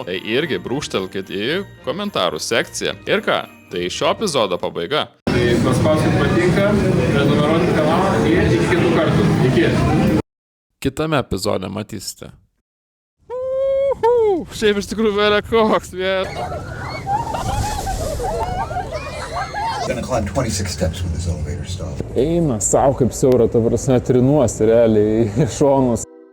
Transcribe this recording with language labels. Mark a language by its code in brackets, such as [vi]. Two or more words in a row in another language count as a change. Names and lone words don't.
[lt] Tai irgi brūkštelkit į komentarų sekciją. Ir ką? Tai šio epizodo pabaiga. Tai paspauskit patinka, prenumeruokit kanalą ir iki kitų kartų. Iki. Kitame epizode matysite. Šiaip iš tikrųjų vėlė koks, [en] Gonna climb 26 steps when this elevator stops. [lt] Eina savo kaip siaura, ta prasme, trinuosi realiai į šonus.